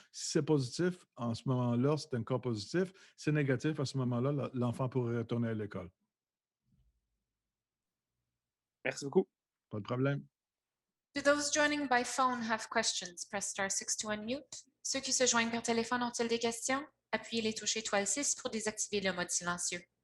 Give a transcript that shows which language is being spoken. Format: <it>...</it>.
<fr>Si c'est positif, en ce moment-là, c'est un cas positif. Si c'est négatif, à ce moment-là, l'enfant pourrait retourner à l'école. Merci beaucoup. Pas de problème.</fr> <en>Do those joining by phone have questions? Press star 6 to unmute.</en> <fr>Ceux qui se joignent par téléphone ont-ils des questions? Appuyez les touches étoile 6 pour désactiver le mode silencieux.</fr>